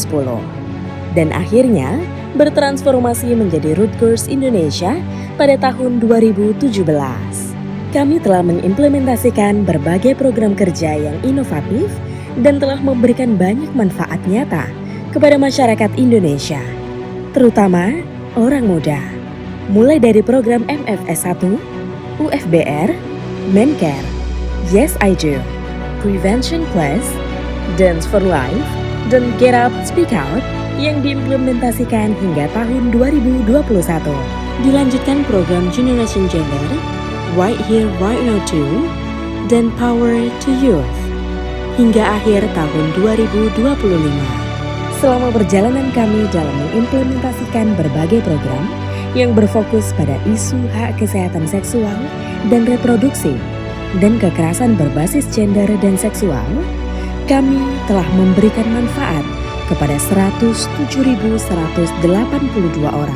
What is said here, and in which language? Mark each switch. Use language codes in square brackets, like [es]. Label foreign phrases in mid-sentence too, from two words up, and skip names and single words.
[id] Dan akhirnya bertransformasi menjadi Rutgers Indonesia pada tahun 2017. Kami telah mengimplementasikan berbagai program kerja yang inovatif dan telah memberikan banyak manfaat nyata kepada masyarakat Indonesia, terutama orang muda. Mulai dari program MFS1, UFBR, Mencare, [en] Yes I Do, [id] Prevention Plus, [en] Dance for Life, [id] dan [en] Get Up Speak Out [id] yang diimplementasikan hingga tahun 2021. Dilanjutkan program [en] Generation Gender, Right Here Right Now [id] 2, dan [en] Power to Youth [id] hingga akhir tahun 2025. Selama perjalanan kami dalam mengimplementasikan berbagai program yang berfokus pada isu hak kesehatan seksual dan reproduksi dan kekerasan berbasis gender dan seksual, kami telah memberikan manfaat kepada 107.182 orang.